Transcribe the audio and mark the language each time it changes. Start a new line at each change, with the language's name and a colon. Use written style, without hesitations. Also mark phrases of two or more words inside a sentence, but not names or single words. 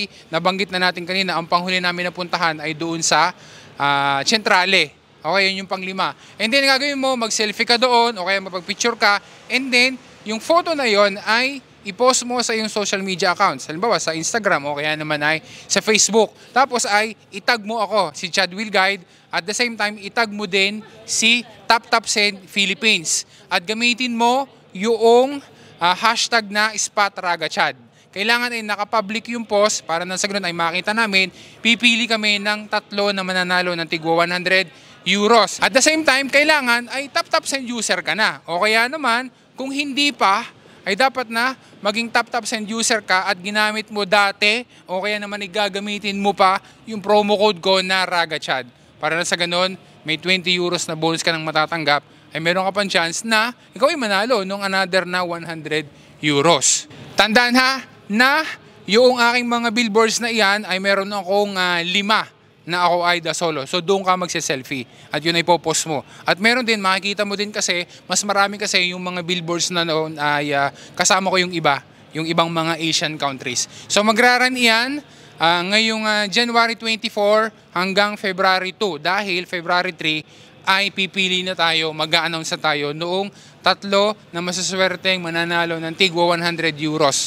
Filipino: Nabanggit na natin kanina, ang panghuli namin na puntahan ay doon sa Centrale. Okay, yun yung pang-5. And then gagawin mo, mag-selfie ka doon, o kaya mapag-picture ka, and then yung photo na yon ay i-post mo sa iyong
English: social media accounts.
Filipino: Halimbawa sa Instagram o kaya naman ay sa Facebook. Tapos ay itag mo ako, si Chad Wheel Guide.
English: At the same time,
Filipino: itag mo din si TapTapSend Philippines. At gamitin mo yung hashtag na #SpotRagaChad. Kailangan ay nakapublic yung post para nang sa ganun ay makita namin. Pipili kami ng 3 na mananalo ng tigwa 100 euros.
English: At the same time,
Filipino: kailangan ay TapTapSend user ka na. O kaya naman, kung hindi pa, ay dapat na maging TapTapSend user ka at ginamit mo dati o kaya naman igagamitin mo pa yung
English: promo code
Filipino: ko na RagaChad. Para na sa ganun, may 20 euros na bonus ka nang matatanggap, ay meron ka pang chance na ikaw ay manalo ng another na 100 euros. Tandaan ha, na yung aking mga billboards na iyan ay meron akong 5 na ako ay
Italian: da solo.
Filipino: So doon ka magse-selfie at yun ay popost mo. At meron din, makikita mo din kasi, mas marami kasi yung mga billboards na noon ay kasama ko yung iba, yung ibang mga
English: Asian countries.
Filipino: So magraran iyan ngayong January 24 hanggang February 2 dahil February 3 ay pipili na tayo, mag-a-announce na tayo noong 3 na masaswerteng mananalo ng tigwa 100 euros.